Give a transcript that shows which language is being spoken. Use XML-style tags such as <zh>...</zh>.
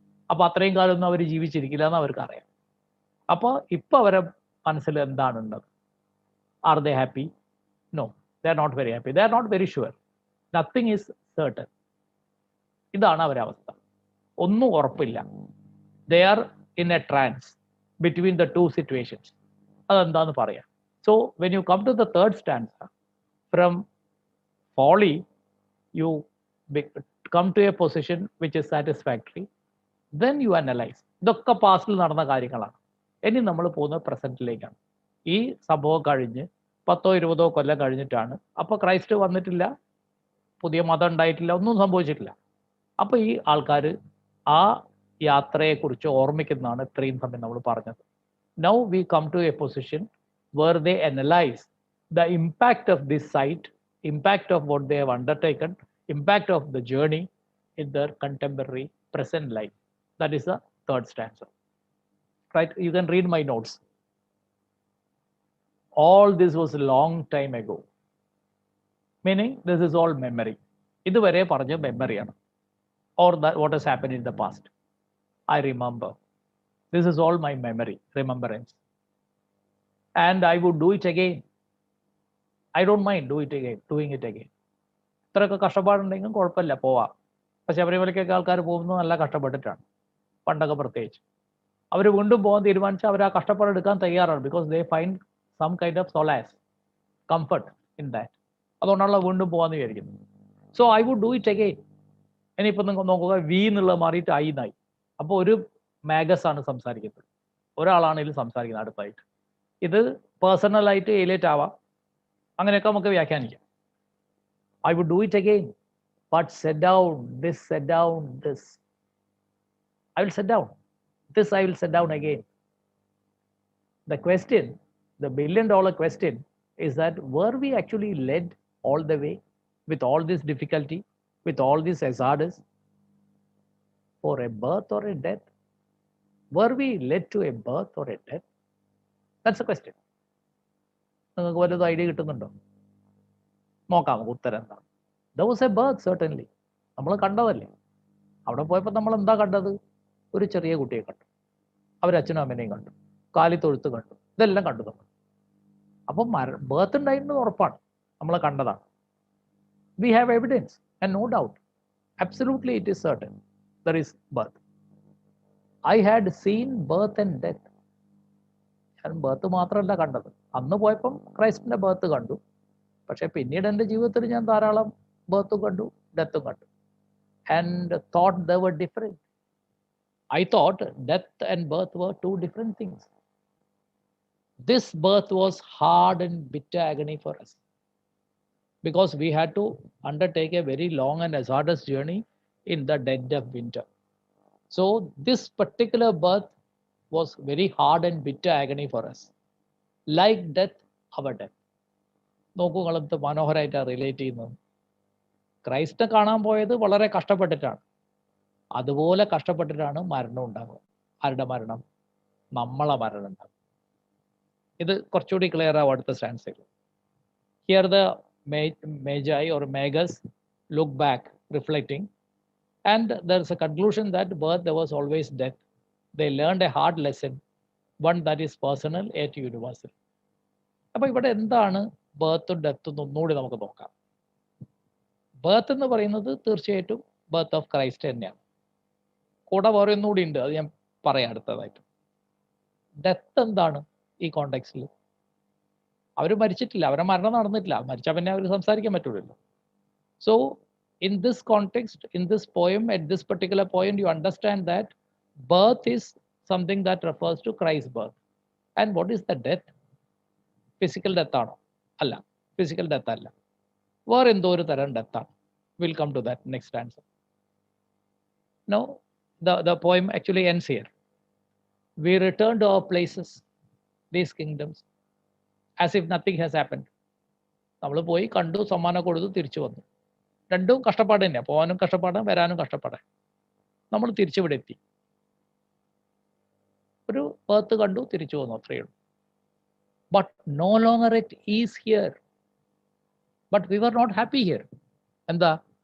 <ml>അപ്പോൾ അത്രയും കാലമൊന്നും അവർ ജീവിച്ചിരിക്കില്ല എന്ന് അവർക്ക് അറിയാം. അപ്പോൾ ഇപ്പോൾ അവരെ മനസ്സിൽ എന്താണ് ഉള്ളത്?</ml> <en>Are they happy? No, they are not very happy. They are not very sure. Nothing is certain.</en> <ml>ഇതാണ് അവരുടെ അവസ്ഥ. ഒന്നും ഉറപ്പില്ല.</ml> <en>They are in a trance between the 2 situations.</en> <ml>അതെന്താന്ന് പറയാം.</ml> <en>So when you come to the third stanza, from folly you come to a position which is satisfactory, then you analyze.</en> <ml>ഇതൊക്കെ പാസ്റ്റിൽ നടന്ന കാര്യങ്ങളാണ്. ഇനി നമ്മൾ പോകുന്നത് പ്രസന്റിലേക്കാണ്. ഈ സംഭവം കഴിഞ്ഞ് 10-20 കൊല്ലം കഴിഞ്ഞിട്ടാണ്. അപ്പോൾ ക്രൈസ്റ്റ് വന്നിട്ടില്ല, പുതിയ മതം ഉണ്ടായിട്ടില്ല, ഒന്നും സംഭവിച്ചിട്ടില്ല. അപ്പോൾ ഈ ആൾക്കാർ ആ യാത്രയെക്കുറിച്ച് ഓർമ്മിക്കുന്നതാണ് ഇത്രയും സമയം നമ്മൾ പറഞ്ഞത്.</ml> <en>Now we come to a position where they analyze the impact of this site, impact of what they have undertaken, impact of the journey in their contemporary present life. That is the third stanza. Right? You can read my notes. All this was a long time ago. Meaning, this is all memory.</en> <ml>ഇതുവരെ പറഞ്ഞ മെമ്മറിയാണ്.</ml> <en>Or that what has happened in the past. I remember. This is all my memory, remembrance. And I would do it again. I don't mind doing it again.</en> <ml>ഇത്രയൊക്കെ കഷ്ടപ്പാടുണ്ടെങ്കിലും കുഴപ്പമില്ല, പോവാം. പക്ഷെ ശബരിമലയ്ക്കൊക്കെ ആൾക്കാർ പോകുന്നത് നല്ല കഷ്ടപ്പെട്ടിട്ടാണ്, പണ്ടൊക്കെ പ്രത്യേകിച്ച്. അവർ വീണ്ടും പോകാൻ തീരുമാനിച്ചാൽ അവർ ആ കഷ്ടപ്പാടെടുക്കാൻ തയ്യാറാണ്.</ml> <en>Because they find some kind of solace, comfort in that.</en> <ml>അതുകൊണ്ടാണല്ലോ വീണ്ടും പോകാമെന്ന് വിചാരിക്കുന്നത്.</ml> <en>So I would do it again.</en> <ml>ഇനിയിപ്പോൾ നിങ്ങൾ നോക്കുക, വി എന്നുള്ളത് മാറിയിട്ട് ഐ എന്നായി. അപ്പോൾ ഒരു മാഗസ് ആണ് സംസാരിക്കുന്നത്, ഒരാളാണ് ഇതിൽ സംസാരിക്കുന്നത് അടുത്തായിട്ട്. ഇത് പേഴ്സണലായിട്ട് എലിയറ്റ് ആവാം, അങ്ങനെയൊക്കെ നമുക്ക് വ്യാഖ്യാനിക്കാം.</ml> <en>I would do it again, but set down this, set down this. I will set down this, I will set down again. The question, the $1 billion question is that were we actually led all the way with all this difficulty, with all this hazardous, for a birth or a death? Were we led to a birth or a death? That's the question.</en> <ml>നിങ്ങൾക്ക് വല്ലതും idea കിട്ടുന്നുണ്ടോ? നോക്കാം ഉത്തരം എന്താ.</ml> <en>There was a birth, certainly.</en> <ml>നമ്മൾ കണ്ടതല്ലേ. അവിടെ പോയപ്പോൾ നമ്മൾ എന്താ കണ്ടത്? ഒരു ചെറിയ കുട്ടിയെ കണ്ടു, അവരച്ഛനും അമ്മേനെയും കണ്ടു, കാലിത്തൊഴുത്ത് കണ്ടു, ഇതെല്ലാം കണ്ടു നമ്മൾ. അപ്പം ബർത്ത് ഉണ്ടായിരുന്നത് ഉറപ്പാണ്, നമ്മൾ കണ്ടതാണ്.</ml> <en>We have evidence and no doubt, absolutely it is certain there is birth. I had seen birth and death.</en> <ml>ഞാൻ ബർത്ത് മാത്രമല്ല കണ്ടത്, അന്ന് പോയപ്പം ക്രൈസ്റ്റിന്റെ ബർത്ത് കണ്ടു. പക്ഷെ പിന്നീട് എൻ്റെ ജീവിതത്തിൽ ഞാൻ ധാരാളം ബർത്തും കണ്ടു, ഡെത്തും കണ്ടു.</ml> <en>And thought they were different. I thought death and birth were two different things. This birth was hard and bitter agony for us, because we had to undertake a very long and hazardous journey in the dead of winter. So this particular birth was very hard and bitter agony for us. Like death, our death.</en> <ml>നോക്കൂ, കളത്ത് മനോഹരമായിട്ടാണ് relate ചെയ്യുന്നത്. ക്രൈസ്റ്റിനെ കാണാൻ പോയത് വളരെ കഷ്ടപ്പെട്ടിട്ടാണ്. അതുപോലെ കഷ്ടപ്പെട്ടിട്ടാണ് മരണം ഉണ്ടാകുക. ആരുടെ മരണം? നമ്മളെ മരണം ഉണ്ടാകും. ഇത് കുറച്ചുകൂടി ക്ലിയർ ആവും അടുത്ത സ്റ്റാൻസിൽ.</ml> <en>Here the Magi or Magus look back, reflecting, and there's a conclusion that birth, there was always death. They learned a hard lesson, one that is personal yet universal.</en> <ml>അപ്പോൾ ഇവിടെ എന്താണ് ബർത്തും ഡെത്തും ഒന്നുകൂടി നമുക്ക് നോക്കാം. ബർത്ത് എന്ന് പറയുന്നത് തീർച്ചയായിട്ടും ബർത്ത് ഓഫ് ക്രൈസ്റ്റ് തന്നെയാണ്. കൂടെ വേറെ ഒന്നുകൂടി ഉണ്ട്, അത് ഞാൻ പറയാം അടുത്തതായിട്ട്. ഡെത്ത് എന്താണ് ഈ കോണ്ടെക്സ്റ്റിൽ? അവർ മരിച്ചിട്ടില്ല, അവരെ മരണം നടന്നിട്ടില്ല. മരിച്ചാൽ പിന്നെ അവർ സംസാരിക്കാൻ പറ്റൂലല്ലോ.</ml> <en>So in this context, in this poem, at this particular point, you understand that birth is something that refers to Christ birth. And what is the death?</en> <ml>Physical death ആണോ? അല്ല, ഫിസിക്കൽ ഡെത്ത് അല്ല, വേറെ എന്തോ ഒരു തരം ഡെത്താണ്.</ml> <en>Will come to that next answer. No, the poem actually ends here. We return to our places, these kingdoms, as if nothing has happened.</en> <ml>നമ്മൾ പോയി കണ്ടു, സമ്മാനം കൊടുത്തു, തിരിച്ചു വന്നു. രണ്ടും കഷ്ടപ്പാട് തന്നെയാണ്, പോകാനും കഷ്ടപ്പാടാണ്, വരാനും കഷ്ടപ്പാടാണ്. നമ്മൾ തിരിച്ചിവിടെ എത്തി, ഒരു ബർത്ത് കണ്ടു, തിരിച്ചു വന്നു, അത്രയേ ഉള്ളൂ.</ml> <en>But no longer it is here. But we were not happy here. എന്താ?</en>